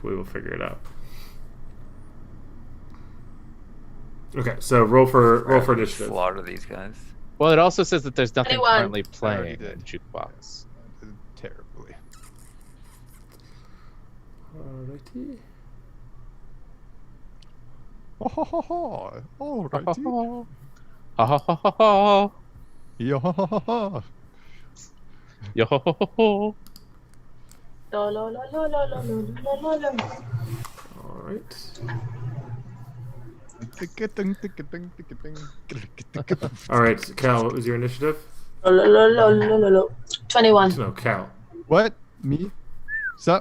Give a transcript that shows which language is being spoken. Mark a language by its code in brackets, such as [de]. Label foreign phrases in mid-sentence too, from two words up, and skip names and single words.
[en] We will figure it out. Okay, so roll for initiative. Slaughter these guys. Well, it also says that there's nothing 21. currently already playing did. in jukebox. Terribly. Alrighty. Oh, ho, ho, ho. Alrighty. Ha ha ha ha ha. Yo, ho, ho, ho, ho. Yo ho ho ho ho. Lo, lo, lo, lo, lo, lo, lo, lo, lo, lo. Alright. Alright, Cal, what was your initiative? Lo, lo, lo, lo, lo, lo, lo. 21. No, Cal. What? Me? Sup?